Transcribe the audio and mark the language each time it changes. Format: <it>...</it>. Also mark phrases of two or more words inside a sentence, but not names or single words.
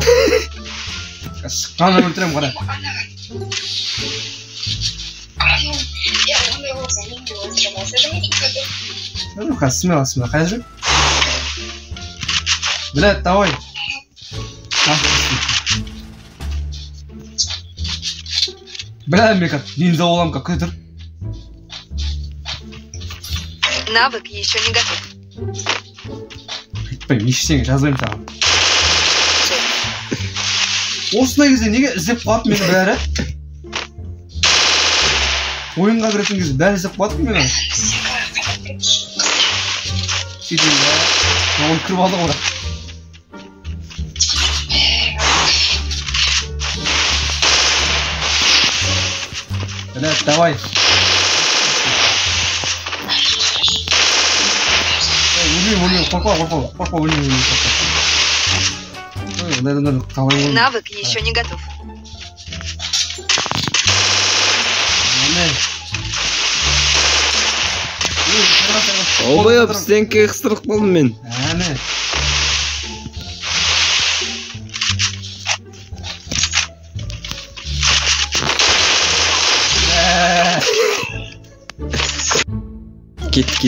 <kk>Шыққаны өлтірем қара.</kk> <ru>Ну-ка, смело,</ru> <kk>қайда жүр?</kk> <ru>Блядь, давай. Бля,</ru> <kk>мека, нинза болам,</kk> <ru>как это? Навык еще не готов.</ru> <kk>Айтпаймын, ештеңе жазбаймын саған. Осындай кезде неге іздеп қалады мені бәрі? Ойынға кіретін кезде бәрі іздеп қалады мені. Сөйтейін бә. Оны кіріп алды ғой.</kk> <ru>Блядь, давай.</ru> <kk>Өлмеймін, қорқпа, өлмеймін.</kk> <ru>Навык еще не готов.</ru> <kk>Обай ап, стенке қыстырып қалдым мен. Әне. Кет.</kk>